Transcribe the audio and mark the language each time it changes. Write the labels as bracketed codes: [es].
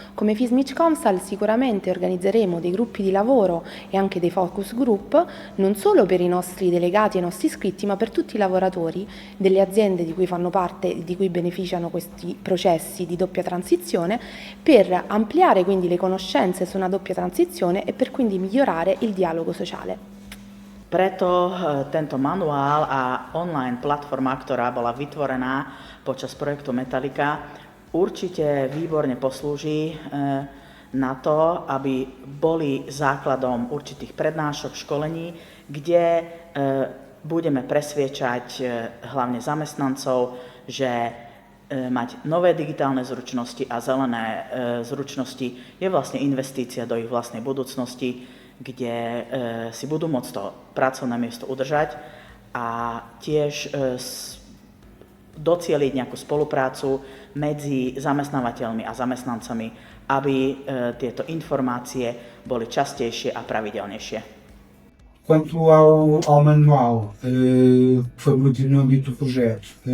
[it] Come FISMIC Comsal sicuramente organizzeremo dei gruppi di lavoro e anche dei focus group, non solo per i nostri delegati e i nostri iscritti, ma per tutti i lavoratori delle aziende di cui fanno parte e di cui beneficiano questi processi di doppia transizione, per ampliare quindi le conoscenze su una doppia transizione e per quindi migliorare il dialogo sociale. [sk] Preto tento manuál a online platforma, ktorá bola vytvorená počas projektu Metallica, určite výborne poslúži na to, aby boli základom určitých prednášok, školení, kde budeme presviečať hlavne zamestnancov, že mať nové digitálne zručnosti a zelené zručnosti je vlastne investícia do ich vlastnej budúcnosti, kde si budú môcť to pracovné miesto udržať a tiež docieliť nejakú spoluprácu medzi zamestnávateľmi a zamestnancami, aby tieto informácie boli častejšie a pravidelnejšie. [pt] Quanto ao manual, foi muito no âmbito do projeto.